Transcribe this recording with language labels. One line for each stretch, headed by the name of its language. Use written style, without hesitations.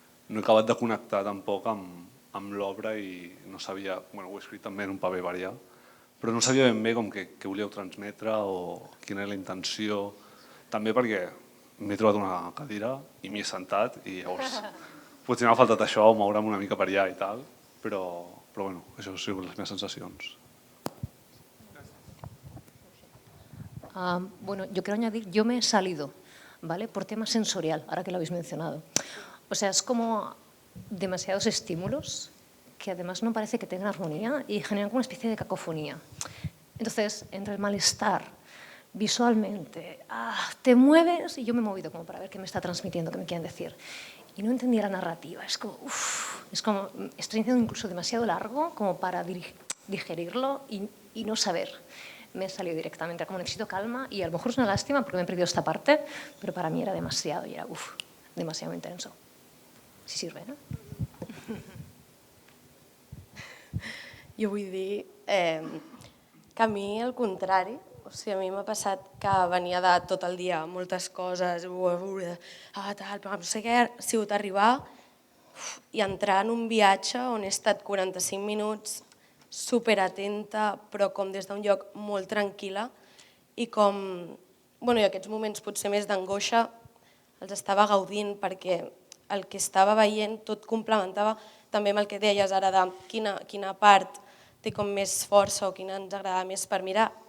Catalan: no he acabat de connectar tampoc amb l'obra i no sabia, ho he escrit també en un paper variat, però no sabia ben bé com què volíeu transmetre o quina era la intenció, també perquè m'he trobat una cadira i m'hi he sentat i llavors potser m'ha faltat això, moure'm una mica per allà i tal, però bueno, això han sigut les meves sensacions.
Spanish: Bueno, yo quiero añadir, yo me he salido, ¿vale? Por tema sensorial, ahora que lo habéis mencionado. O sea, es como demasiados estímulos que además no parece que tengan armonía y generan como una especie de cacofonía. Entonces, entre el malestar, visualmente, te mueves y yo me he movido como para ver qué me está transmitiendo, qué me quieren decir. Y no entendía la narrativa, es como, estoy haciendo incluso demasiado largo como para digerirlo y no saber. Me he salido directamente, como necesito calma y a lo mejor es una lástima porque me he perdido esta parte, pero para mí era demasiado y era demasiado intenso. Si sirve, ¿no?
Catalan: Jo vull dir que a mi al contrari, o sigui, a mi m'ha passat que venia de tot el dia moltes coses, tal, però no sé què, ha sigut arribar i entrar en un viatge on he estat 45 minuts superatenta, però com des d'un lloc molt tranquil·la i com, i aquests moments potser més d'angoixa els estava gaudint perquè el que estava veient tot complementava també amb el que deies ara de quina part té com més força o quina ens agrada més per mirar,